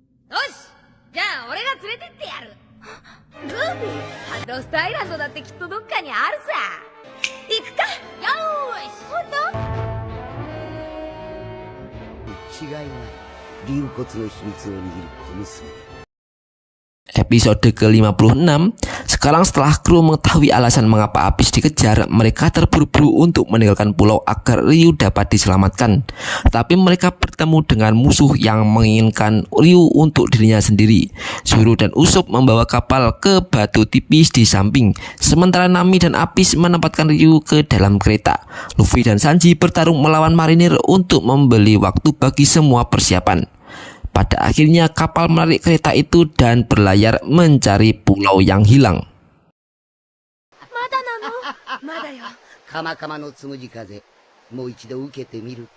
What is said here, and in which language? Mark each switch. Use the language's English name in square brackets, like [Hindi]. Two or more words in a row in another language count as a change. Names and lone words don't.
[Japanese] よし、じゃあ俺が連れてってやる。グーフィー、ロストアイランドだってきっとどっかにあるさ。行くか。よーし。本違いない。竜骨の秘密を握る小娘。 [Indonesian] Episode ke-56. Sekarang setelah kru mengetahui alasan mengapa Apis dikejar, mereka terburu-buru untuk meninggalkan pulau agar Ryu dapat diselamatkan. Tapi mereka bertemu dengan musuh yang menginginkan Ryu untuk dirinya sendiri. Zoro dan Usopp membawa kapal ke batu tipis di samping, sementara Nami dan Apis menempatkan Ryu ke dalam kereta. Luffy dan Sanji bertarung melawan marinir untuk membeli waktu bagi semua persiapan. Pada akhirnya kapal menarik kereta itu dan berlayar mencari pulau yang hilang. [Japanese] まだなの？まだよ。カマカマのつむじ風、もう一度受けてみるか。